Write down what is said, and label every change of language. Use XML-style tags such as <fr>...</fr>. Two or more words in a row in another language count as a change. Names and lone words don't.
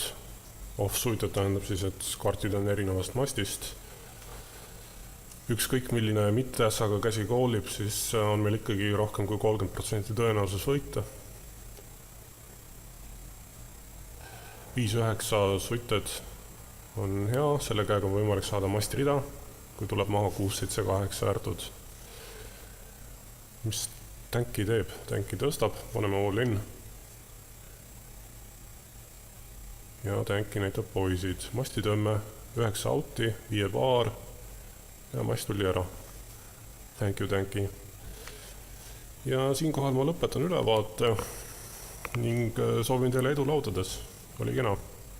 <et>Off-suited tähendab siis, et kaardid on erinevast mastist. Ükskõik milline mitte ässaga käsi koolib, siis on meil ikkagi rohkem kui 30% tõenäosus võita. 5-9 suited on hea, selle käega on võimalik saada mastirida, kui tuleb maha 6-7-8 väärtud. Mis tänki teeb? Tänki tõstab, paneme</et> <en>all in.</en> <et>Ja tänki näitab poisid. Mastitõmme 9 outi, 5 paar ja mast tuli ära.</et> <en>Thank you,</en> <et>tänki. Ja siinkohal ma lõpetan ülevaate ning soovin teile edu laudades. Oli kena.</et>